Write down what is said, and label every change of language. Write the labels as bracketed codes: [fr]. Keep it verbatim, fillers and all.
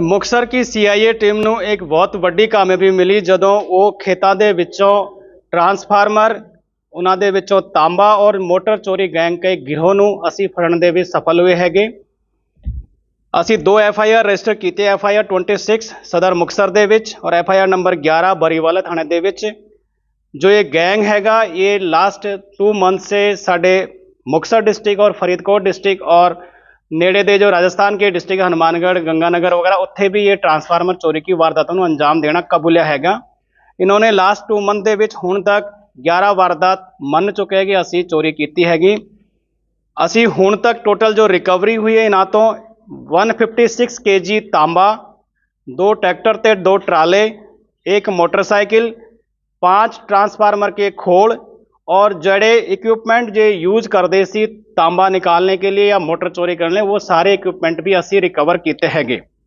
[pa] ਮੁਕਤਸਰ ਕੀ CIA team ਨੂੰ ਇੱਕ ਬਹੁਤ ਵੱਡੀ ਕਾਮਯਾਬੀ ਮਿਲੀ ਜਦੋਂ ਉਹ ਖੇਤਾਂ ਦੇ ਵਿੱਚੋਂ ਟਰਾਂਸਫਾਰਮਰ, ਉਹਨਾਂ ਦੇ ਵਿੱਚੋਂ ਤਾਂਬਾ ਔਰ ਮੋਟਰ ਚੋਰੀ ਗੈਂਗ ਦੇ ਗਿਰੋਹ ਨੂੰ ਅਸੀਂ ਫੜਨ ਦੇ ਵਿੱਚ ਸਫਲ ਹੋਏ ਹੈਗੇ। ਅਸੀਂ ਦੋ ਐਫ ਆਈ ਆਰ ਰਜਿਸਟਰ ਕੀਤੇ, ਐਫ ਆਈ ਆਰ ਛੱਬੀ ਸਦਰ ਮੁਕਤਸਰ ਦੇ ਵਿੱਚ ਔਰ ਐਫ ਆਈ ਆਰ ਨੰਬਰ ਗਿਆਰਾਂ ਬਰੀਵਾਲਾ ਥਾਣੇ ਦੇ ਵਿੱਚ। ਜੋ ਇਹ ਗੈਂਗ ਹੈਗਾ ਇਹ ਲਾਸਟ ਟੂ ਮੰਥ ਸੇ ਸਾਡੇ ਮੁਕਤਸਰ ਡਿਸਟ੍ਰਿਕਟ ਔਰ [hi] ਫਰੀਦਕੋट डिस्ट्रिक्ट और नेड़े दे जो राजस्थान के डिस्ट्रिक्ट हनुमानगढ़ गंगानगर वगैरह उत्थे भी ये ट्रांसफार्मर चोरी की वारदातों को अंजाम देना कबूलिया हैगा। इन्होंने लास्ट टू मंथ [pa] ਦੇ ਵਿੱਚ ਹੁਣ ਤੱਕ ਗਿਆਰਾਂ ਵਾਰਦਾਤ ਮੰਨ ਚੁੱਕੇ ਹੈਗੇ ਅਸੀਂ ਚੋਰੀ ਕੀਤੀ ਹੈਗੀ। ਅਸੀਂ ਹੁਣ ਤੱਕ ਟੋਟਲ ਜੋ ਰਿਕਵਰੀ ਹੋਈ ਹੈ ਇਹਨਾਂ ਤੋਂ ਇੱਕ ਸੌ ਛਪਨ ਕੇਜੀ ਤਾਂਬਾ, ਦੋ ਟਰੈਕਟਰ ਤੇ ਦੋ ਟਰਾਲੇ, ਇੱਕ ਮੋਟਰਸਾਈਕਲ, [hi] पाँच ट्रांसफार्मर के खोल और जड़े इक्विपमेंट जो यूज करते सी तांबा निकालने के लिए या मोटर चोरी करने वो सारे इक्विपमेंट भी असी रिकवर किए हैगे।